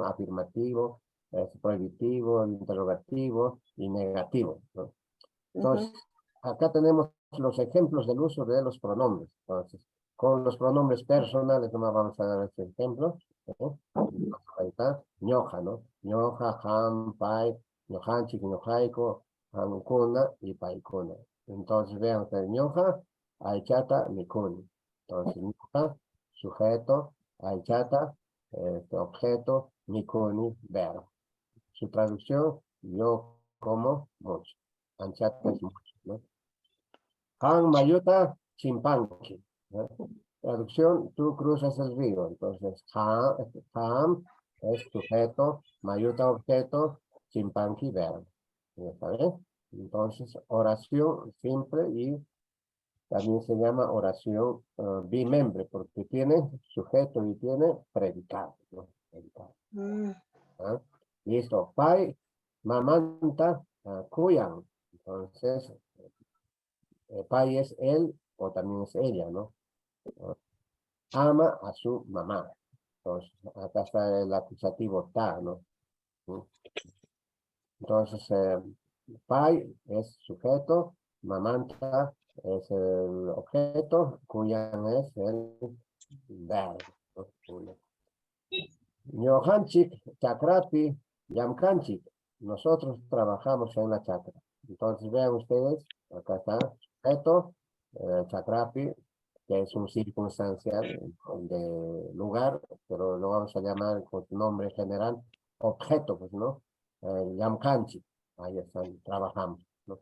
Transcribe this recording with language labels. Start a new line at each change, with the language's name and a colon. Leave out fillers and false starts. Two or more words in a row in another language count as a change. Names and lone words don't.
Spanish: Afirmativo, prohibitivo, interrogativo y negativo, ¿no? Entonces, acá tenemos los ejemplos del uso de los pronombres. Entonces, con los pronombres personales, nomás vamos a dar este ejemplo. Ahí está,
Quechua: ñoja, ¿no? Ñoja, ham, pai, ñojanchik, ñojaiko, hamkuna y paikuna.
Spanish: Entonces, vean ustedes,
Quechua: ñoja, aichata, mikuni.
Spanish: Entonces, ñoja, sujeto, aichata, objeto, mikuni, verbo. Su traducción, yo como mucho. Anchata es mucho, ¿no?
Quechua: Han Mayuta Chimpanqui, ¿no?
Spanish: Traducción, tú cruzas el río. Entonces, ham es sujeto, Mayuta objeto, Chimpanqui verbo. ¿Está bien? Entonces, oración simple y también se llama oración bimembre porque tiene sujeto y tiene predicado, ¿no? Predicado. ¿Ah? Listo.
Quechua: Pai, mamanta, cuyan.
Spanish: Entonces, pai es él o también es ella, ¿no? Ama a su mamá. Entonces, acá está el acusativo ta, ¿no? Entonces, pai es sujeto, mamanta es el objeto, cuyan es el verbo, ¿no?
Quechua: Ñojanchik, chakrapi, yamkanchik.
Spanish: Nosotros trabajamos en la chacra. Entonces vean ustedes, acá está, sujeto, chakrapi, que es un circunstancial de lugar, pero lo vamos a llamar con nombre general, objeto, pues, ¿no? Yamkanchik, ahí están, trabajamos, ¿no?